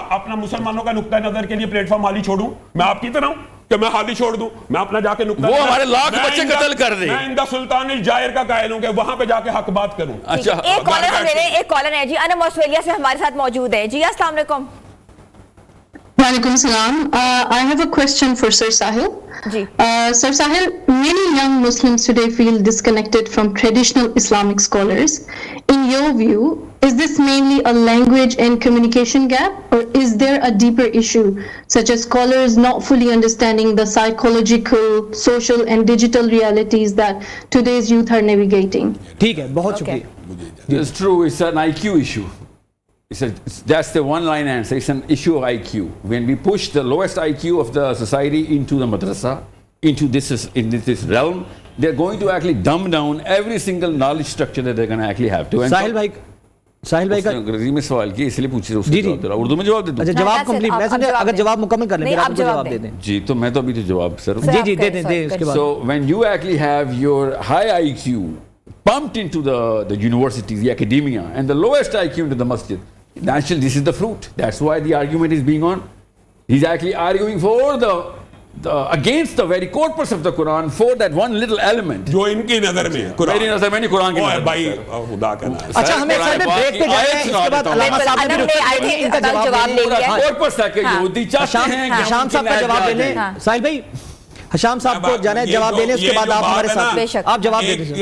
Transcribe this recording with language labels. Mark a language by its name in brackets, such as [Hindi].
[Urdu] اپنا مسلمانوں کا نقطہ نظر کے لیے پلیٹ فارم حالی چھوڑوں؟ میں آپ کی طرح ہوں کہ میں حالی چھوڑ دوں؟ میں اپنا جا کے نقطہ وہ ہمارے لاکھ بچے قتل کر دے. میں اندہ سلطان الجائر کا قائل ہوں کہ وہاں پہ جا کے حق بات کروں. اچھا ایک کالر ہم لے لیں. ایک کالر ہے جی انم آسٹریلیا سے ہمارے ساتھ موجود ہے. جی السلام علیکم. Walaikum salam. [English] I have a question for Sir Sahil. [Urdu] Ji. [English] Sir Sahil, many young Muslims today feel disconnected from traditional Islamic scholars. In your view, is this mainly a language and communication gap, or is there a deeper issue, such as scholars not fully understanding the psychological, social and digital realities that today's youth are navigating? [Urdu] ٹھیک ہے، بہت شکریہ. [English] It's true, it's an IQ issue. That's the one line answer. It's an issue of IQ. When we push the lowest IQ of the society into the madrasa, into this realm, they're going to actually dumb down every single knowledge structure that they're going to actually have to. [Urdu] ساحل بھائی کا انگریزی میں سوال کیا اس لیے پوچھ رہا ہوں. اردو میں جواب دے دوں. اچھا جواب کمپلیٹ. میں سمجھا اگر جواب مکمل کر لیں آپ جواب دے دیں. جی تو میں تو ابھی تو جواب سر. جی دے دیں اس کے بعد. [English] So when you actually have your high IQ pumped into the universities, the academia, and the lowest IQ into the masjid, naturally this is the fruit. That's why the argument is being on. He's actually arguing for the against the very corpus of the Quran, for that one little element [Urdu] جو ان کی نظر میں میری نظر میں نہیں قرآن کی نظر بھائی خدا کا نام. اچھا ہمیں سر بریک پہ جائیں گے. اس کے بعد علامہ صاحب نے ان کا جواب لے لیا. کورپس ہے کہ یہودی چاہتے ہیں کہ حشام صاحب کا جواب لے لیں. ساحل بھائی حشام صاحب کو جانا ہے جواب دینے. اس کے بعد آپ ہمارے ساتھ آپ جواب دے دیں.